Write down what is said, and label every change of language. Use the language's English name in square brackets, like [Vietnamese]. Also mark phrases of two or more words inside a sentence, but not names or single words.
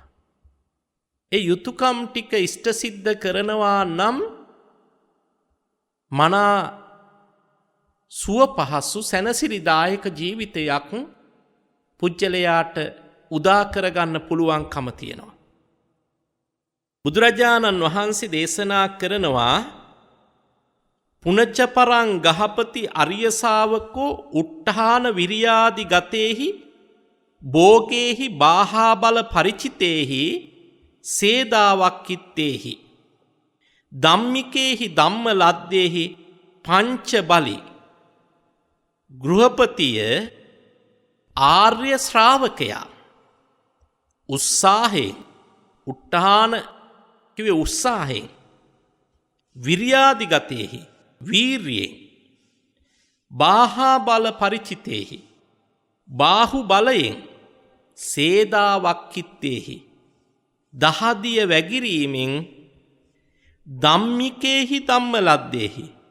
[Sinhala] ඒ යුතුයකම් ටික ඉෂ්ට සිද්ධ කරනවා නම් මනා සුව පහසු සැනසිලිදායක ජීවිතයක් පුච්චලයාට උදා කරගන්න පුළුවන්කම තියෙනවා. බුදුරජාණන් වහන්සේ දේශනා කරනවා [Pali] පුනච්ච පරං ගහපති අරිය ශාවකෝ උට්ඨාන විරියාදි ගතේහි භෝගේහි බාහා බල පරිචිතේහි සේදාවක්කිත්තේහි ධම්මිකේහි ධම්ම ලද්දේහි පංච බලි [Sinhala] ගෘහපතිය ආර්ය ශ්‍රාවකයා උත්සාහයෙන් උට්ඨාන කිව්වේ උත්සාහයෙන් [Pali] විරියාදි ගතේහි [Sinhala] වීර්යයෙන් [Pali] බාහා බල පරිචිතේහි [Sinhala] බාහු බලයෙන් සේදාවක්කිත්තේහි දහදිය වැගිරීමෙන් [Pali] ධම්මිකේහි ධම්ම ලද්දේහි